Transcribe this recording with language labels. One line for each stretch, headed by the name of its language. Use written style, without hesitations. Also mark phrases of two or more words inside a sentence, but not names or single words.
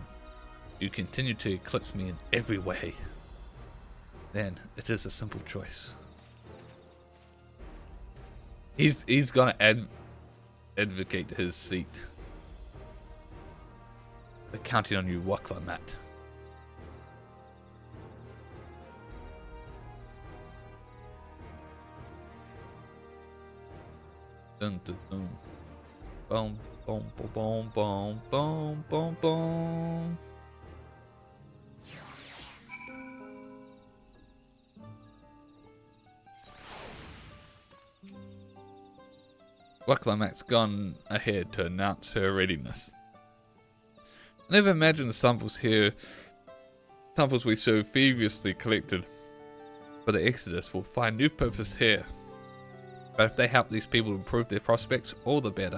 English: You continue to eclipse me in every way. Then it is a simple choice. He's gonna advocate his seat. We're counting on you, Wakla Matt. Dun dun dun. Boom, boom, boom, boom, boom, boom, boom. Wakla gone ahead to announce her readiness. I never imagined the samples we so feverishly collected for the Exodus will find new purpose here. But if they help these people improve their prospects, all the better.